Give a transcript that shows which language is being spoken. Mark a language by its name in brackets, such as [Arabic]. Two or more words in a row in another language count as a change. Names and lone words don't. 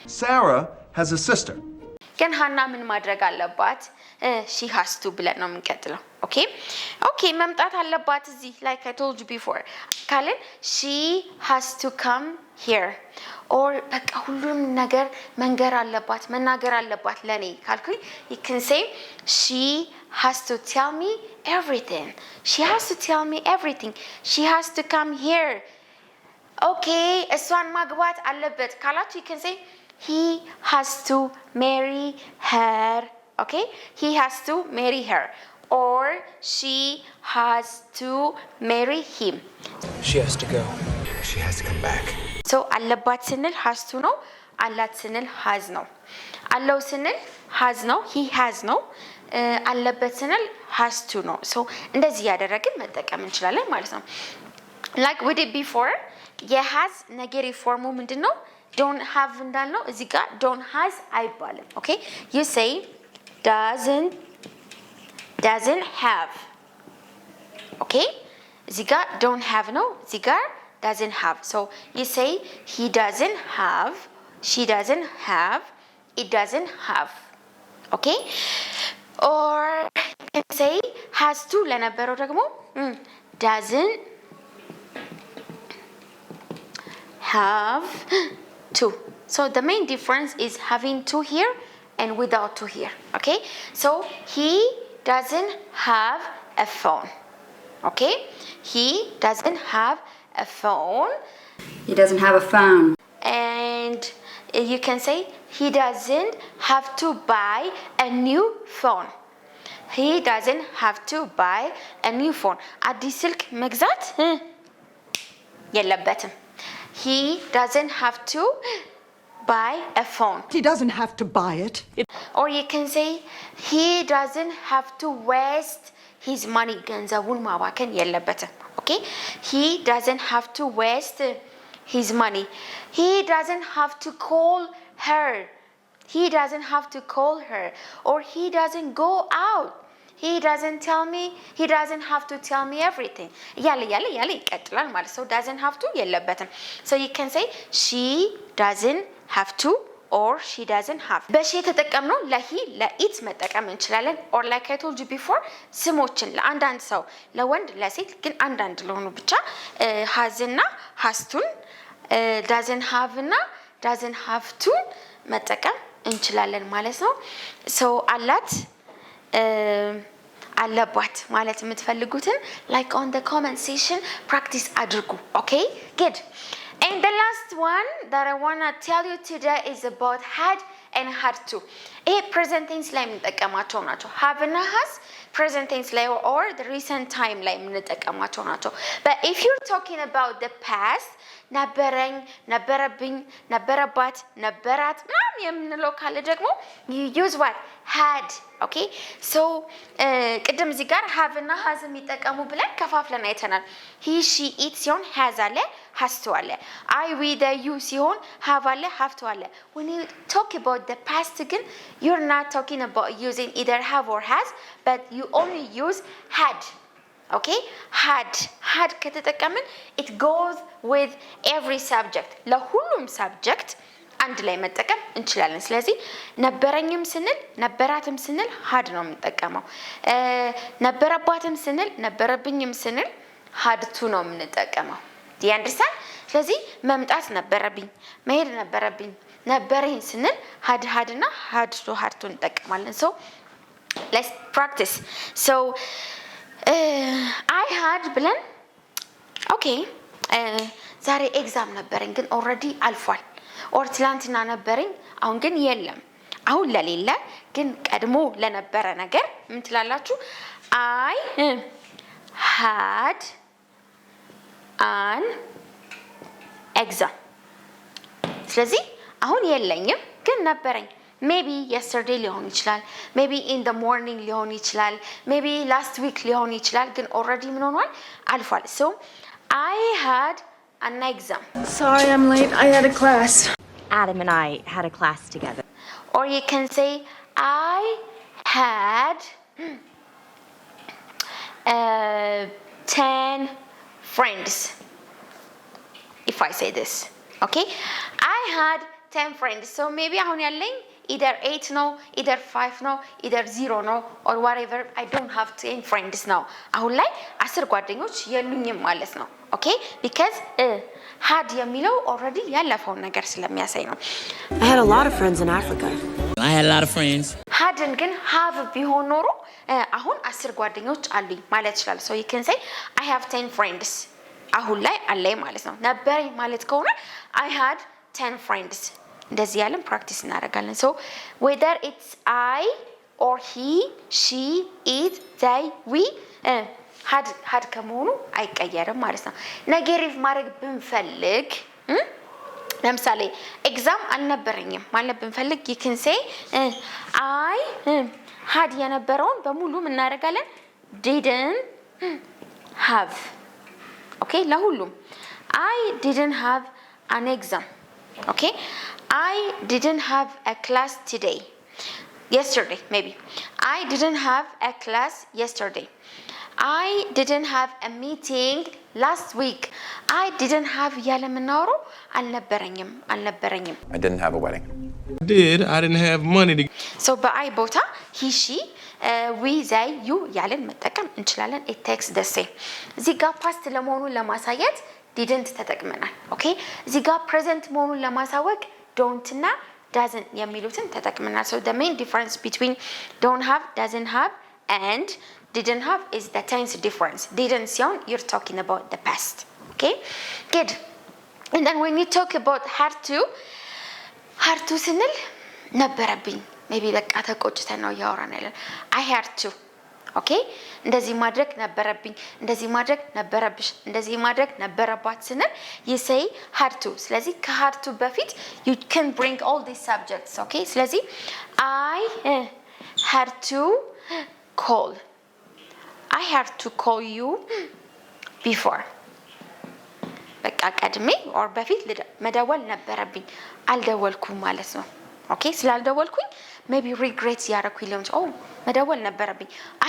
[English] Sarah has a sister [Amharic] ግን ሃና ምን ማድረግ አለባት [English] she has to [Amharic] ብለን ነው የምንቀጥለው okay መምጣት አለባት እዚህ [English] like I told you before [Amharic] ካልን [English] she has to come here or [Amharic] በቃ ሁሉም ነገር መንገር አለባት መናገር አለባት ለኔ [English] ካልኩኝ you can say she has to tell me everything she has to tell me everything she has to come here okay [Amharic] እሷን ማግባት አለበት ካላችሁ [English] you can say he has to marry her okay he has to marry her or she has to marry him She has to go. She has to come back. [Amharic] so አለባት ስንል [English] has to [Amharic] ነው አላት ስንል has ነው አለው ስንል has ነው [English] he has [Amharic] ነው አለበት ስንል [English] has to [Amharic] ነው so እንደዚህ ያደረግን መጠቀም እንችላለን ማለት ነው [English] like we did before [Amharic] የhas [English] negative form [Amharic] ምንድነው [English] don't have [Amharic] እንዳልነው እዚህ ጋር [English] don't has [Amharic] አይባልም [English] okay you say doesn't have okay [Amharic] እዚህ ጋር [English] don't have [Amharic] ነው እዚህ ጋር [English] doesn't have so you say he doesn't have she doesn't have it doesn't have okay or you can say has to [Amharic] ለነበረው ደግሞ [English] doesn't have to so the main difference is having to here and without to here okay so he doesn't have a phone okay he doesn't have a phone He doesn't have a phone. and you can say he doesn't have to buy a new phone he doesn't have to buy a new phone [Amharic] አዲስ ስልክ መግዛት የለበትም [English] he doesn't have to buy a phone He doesn't have to buy it. or you can say he doesn't have to waste his money [Amharic] ገንዘቡን ማባከን የለበትም [English] okay he doesn't have to waste his money he doesn't have to call her he doesn't have to call her or he doesn't go out he doesn't tell me he doesn't have to tell me everything [Amharic] ያለ ይቀጥላል ማለት [English] so doesn't have to የለበትም so you can say she doesn't have to or she doesn't have [Amharic] በሺ ተጠቀምነው ለሂ ለኢት መጠቀም እንችላለን [English] or like I told you before [Amharic] ስሞችን ለአንዳንድ ሰው ለወንድ ለሴት ግን አንዳንድ ለሆኑ ብቻ [English] has እና has to doesn't have እና doesn't have to [Amharic] መጠቀም እንችላለን ማለት ነው so አላት አለባት ማለት የምትፈልጉትን [English] like on the comment section practice አድርጉ okay good and the last one that I want to tell you today is about had and had to ይሄ present tense [Amharic] ላይ የምንጠቀማቸው ናቸው [English] have እና has present tense ላይ or the recent time [Amharic] ላይ የምንጠቀማቸው ናቸው [English] but if you're talking about the past [Amharic] ነበረኝ ነበረብኝ ነበረባት ነበራት ምናምን የምንለው ካለ ደግሞ [English] you use what had okay so [Amharic] ቅድም እዚህ ጋር [English] have [Amharic] እና has የሚጠቀሙ ብለን ከፋፍለን አይተናል [English] he she it [Amharic] ሲሆን has አለ [English] has to [Amharic] አለ [English] I we they you [Amharic] ሲሆን have አለ have [English] to አለ when you talk about the past ግን you're not talking about using either have or has but you only use had okay had ከተጠቀምን it goes with every subject [Amharic] ለሁሉም subject አንድ ላይ መጠቀም እንችላለን ስለዚህ ነበረኝም ስንል ነበራትም ስንል had ነው የምንጠቀመው ነበረባትም ስንል ነበረብኝም ስንል [English] had to [Amharic] ነው የምንጠቀመው [English] do you understand [Amharic] ስለዚህ መምጣት ነበረብኝ መሄድ ነበረብኝ ነበረኝ ስንል had እና [English] had to [Amharic] እንጠቀማለን [English] so let's practice so I had [Amharic] ብለን okay ዛሬ ኤግዛም ነበረኝ ግን already አልፏል or ትላንትና ነበረኝ አሁን ግን የለም አሁን ለሌለ ግን ቀድሞ ለነበረ ነገር ምን ትላላችሁ I [English] had an exam [Amharic] ስለዚህ አሁን የለኝም ግን ነበረኝ [English] maybe yesterday [Amharic] ሊሆን ይችላል [English] maybe in the morning [Amharic] ሊሆን ይችላል [English] maybe last week [Amharic] ሊሆን ይችላል ግን already ምን ሆኗል አልፏል [English] so I had an exam Sorry I'm late. I had a class. Adam and I had a class together. or you can say I had 10 friends if I say this okay I had 10 friends so maybe [Amharic] አሁን ያለኝ [English] either 8 no either 5 no either 0 no or whatever I don't have 10 friends now [Amharic] አሁን ላይ 10 ጓደኞች የሉኝም ማለት ነው [English] okay because had [Amharic] የሚለው already ያለፈውን ነገር ስለሚያሳይ ነው [English] I had a lot of friends in Africa. I had a lot of friends. [Amharic] had ግን have ቢሆን ኖሮ አሁን 10 ጓደኞች አሉኝ ማለት ይችላል [English] so you can say I have 10 friends [Amharic] አሁን ላይ አለኝ ማለት ነው ነበረኝ ማለት ከሆነ [English] I had 10 friends [Amharic] እንደዚህ ያለን ፕራክቲስ እናደርጋለን [English] so whether it's I or he she it they we [Amharic] had ከመሆኑ አይቀየርም ማለት ነው ኔጌቲቭ ማድረግ ብንፈልግ ለምሳሌ ኤግዛም አልነበረኝም ማለት ብንፈልግ [English] you can say I had [Amharic] የነበረውን በሙሉ ምን እናደርጋለን [English] didn't have okay ለሁሉም I didn't have an exam okay I didn't have a class today yesterday maybe I didn't have a class yesterday I didn't have a meeting last week I didn't have [Amharic] ያለ ምናወራው አልነበረኝም [English] I didn't have a wedding. I didn't have money to so [Amharic] በአይ ቦታ [English] he she we they you [Amharic] ያለን መጠቀም እንችላለን [English] it takes the same [Amharic] እዚህ ጋር past ለመሆኑን ለማሳየት didn't ተጠቅመናል [English] okay [Amharic] እዚህ ጋር present መሆኑን ለማሳወቅ don't እና doesn't የሚሉትን ተጠቅመናል [English] so the main difference between don't have doesn't have and didn't have is the tense difference didn't ሲሆን you're talking about the past okay good and then when you talk about had [Amharic] to ስንል ነበረብኝ maybe በቃ ተቆጭተን ነው ያወራን ያለን [English] I had to [Amharic] okay እንደዚህ ማድረግ ነበረብኝ እንደዚህ ማድረግ ነበረብሽ እንደዚህ ማድረግ ነበረባት ስንል [English] you say had to [Amharic] ስለዚህ ከhad to በፊት [English] you can bring all these subjects okay [Amharic] ስለዚህ [English] I had to call I had to call you before [Amharic] በቃ ቀድሜ or በፊት መደወል ነበረብኝ አልደወልኩም ማለት ነው okay ስላልደወልኩኝ maybe regret ያረኩኝ ሊሆን oh መደወል ነበረብኝ I